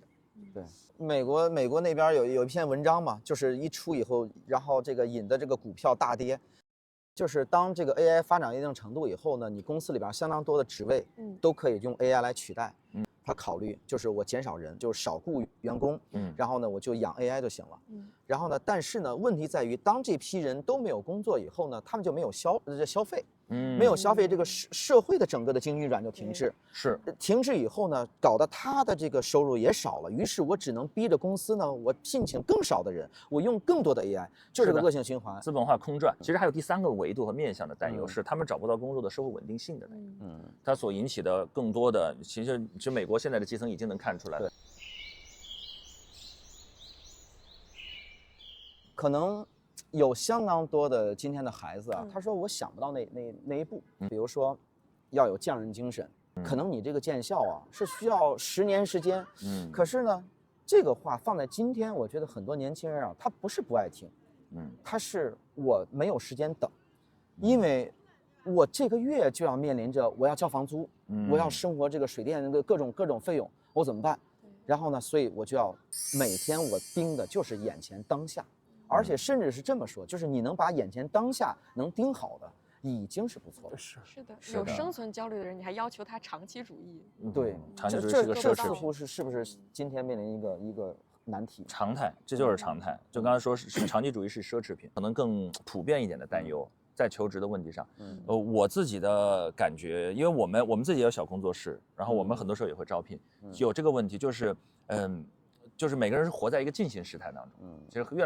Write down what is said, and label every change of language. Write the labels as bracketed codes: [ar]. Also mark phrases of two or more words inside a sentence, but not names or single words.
[zh] 對，美國那邊有一篇文章嘛，就是一出以後，然後這個引的這個股票大跌，就是當這個 AI 發展一定程度以後呢，你公司裡邊相當多的職位都可以用 AI 來取代。他考慮就是我減少人，就是少雇員工，然後呢我就養 AI 就行了，然後呢，但是呢問题在于，当这批人都没有工作以后呢，他们就没有消費。没有消费，这个社會的整個的經濟運轉就停滯，是停滯以後呢，搞得他的這個收入也少了，於是我只能逼着公司呢，我聘請更少的人，我用更多的 AI，就是個惡性循環，資本化空轉。其實還有第三個維度和面向的擔憂是，他們找不到工作的社會穩定性的擔憂，它所引起的更多的，其實美國現在的基層已經能看出來了，可能。有相當多的今天的孩子啊，他說我想不到那一步，比如說要有匠人精神，可能你這個建校啊是需要10年時間，可是呢，這個話放在今天，我覺得很多年輕人啊，他不是不愛聽，他是我沒有時間等，因為我這個月就要面臨着我要交房租，我要生活這個水電那個各種費用，我怎麼辦？然後呢，所以我就要每天我盯的就是眼前當下。而且甚至是這麼說，就是你能把眼前當下能盯好的，已經是不錯的。是的，有生存焦慮的人，你還要求他長期主義。對，長期主義是個奢侈似乎是不是今天面臨一個難題？常態，這就是常態。就剛才說是長期主義是奢侈品，可能更普遍一點的擔憂，在求職的問題上。我自己的感覺，因為我們自己也有小工作室，然後我們很多時候也會招聘，有這個問題就是就是每個人是活在一個進行時態當中，其實越